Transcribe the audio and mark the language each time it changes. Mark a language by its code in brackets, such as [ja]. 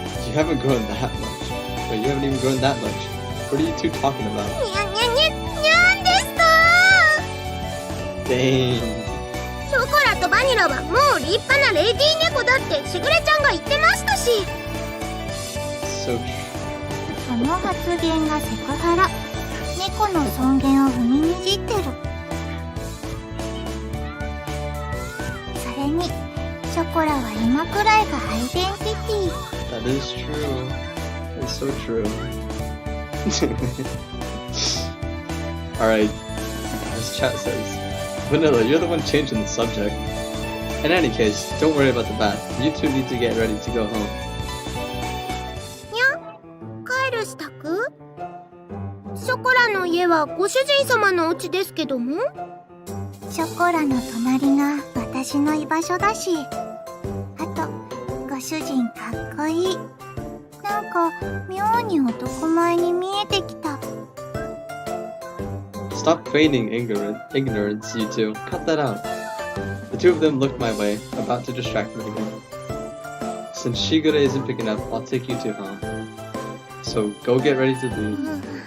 [en] You haven't grown that much. But you haven't even grown that much. What are you two talking about? [ja] にゃにゃにゃ、にゃんですか。 [en] Dang. [ja] ショコラとバニラはもう立派なレディー猫だってしぐれちゃんが言ってましたし。 [en] So true. [ja] その発言がセクハラ。猫の尊厳を踏みにじってる。それにショコラは今くらいがアイデンティティ。 [en] That is true. It's so true. Alright, as chat says, Vanilla, you're the one changing the subject. In any case, don't worry about the bath. You two need to get ready to go home. [ja] にゃ、帰る支度？ショコラの家はご主人様のお家ですけども。ショコラの隣が私の居場所だし。あと、ご主人かっこいい。なんか妙に男前に見えてきた。 [en] Stop feigning ignorance, you two. Cut that out. The two of them looked my way, about to distract me again. Since Shigure isn't picking up, I'll take you two home. So go get ready to leave.